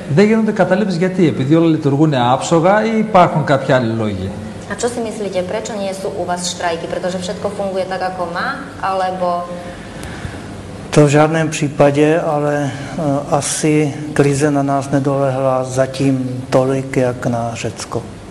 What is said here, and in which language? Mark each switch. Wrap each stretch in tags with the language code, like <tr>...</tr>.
<el>Δεν γίνονται καταλήψεις γιατί? Επειδή όλα λειτουργούν άψογα ή υπάρχουν κάποιοι άλλοι λόγοι?</el> <sk>A čo si myslíte, prečo nie sú u vás štrajky? Pretože všetko funguje tak, ako má? Alebo...</sk> <cs>To v žádném případě, ale asi krize na nás nedolehla zatím tolik, jak na Řecko.</cs>